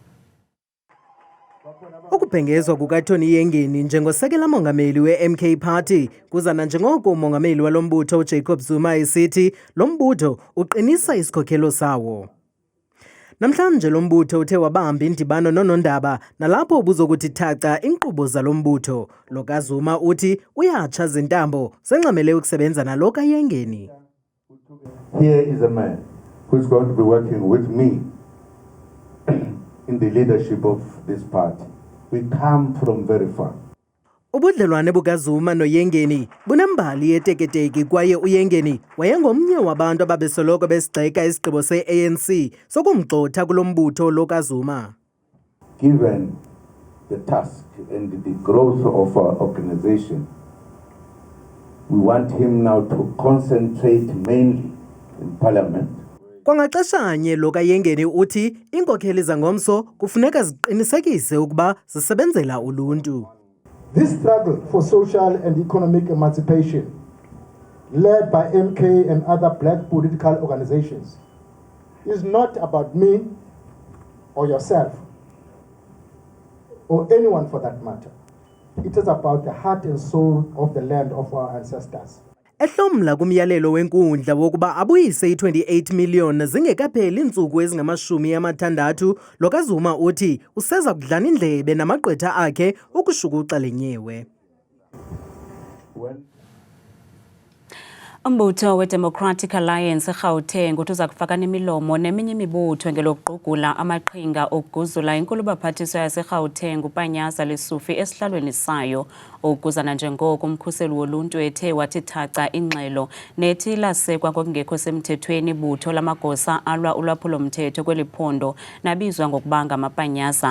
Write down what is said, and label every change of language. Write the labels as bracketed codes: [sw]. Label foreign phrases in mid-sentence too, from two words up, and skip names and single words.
[xh] Ukubhengezwa kukaTony Yengeni njengosekela mongameli we-MK Party kuzana njengoko umongameli walombutho uJacob Zuma esithi lo mbutho uqinisa isikhokhelo sawo. Namhlanje lo mbutho uthe wabamba indibano nonondaba nalapho ubuzokuthi thaca inkqubo zalo mbutho. Lo kaZuma uthi uyatsha zintambo senxamele ukusebenza nalo kaYengeni. [en] Here is a man who is going to be working with me in the leadership of this party. We come from very far. [xh] Ubudlelwane bukaZuma noYengeni bunembali yeteketeki kwaye uYengeni wayengomnye wabantu ababesoloko besigxeka isigqibo se-ANC sokumgxotha kulo mbutho lo kaZuma. [en] Given the task and the growth of our organization, we want him now to concentrate mainly in parliament. [xh] Kwangaxeshanye lo kaYengeni uthi iinkokheli zangomso kufuneka ziqinisekise ukuba zisebenzela uluntu. [en] This struggle for social and economic emancipation, led by MK and other black political organizations, is not about me or yourself, or anyone for that matter. It is about the heart and soul of the land of our ancestors. [xh] Ehlomla kumyalelo wenkundla wokuba abuyise i-28 million zingekapheli iintsuku ezingama-60 lo kaZuma uthi useza kudlana indlebe namagqwetha akhe ukushukuxa lenyewe. Umbutho we-Democratic Alliance eGauteng uthi uza kufaka nemilomo neminye imibutho ngelokugqugula amaqhinga okuguzula inkulu baphathiswa yaseGauteng uPanyaza Lesufi esihlalweni sayo okuzana njengoko umkhuseli woluntu ethe wathi thaca ingxelo nethi lasekwa ngokungekho semthethweni ibutho lamagosa alwa ulwaphulo-mthetho kweli phondo nabizwa ngokuba ngamapanyaza.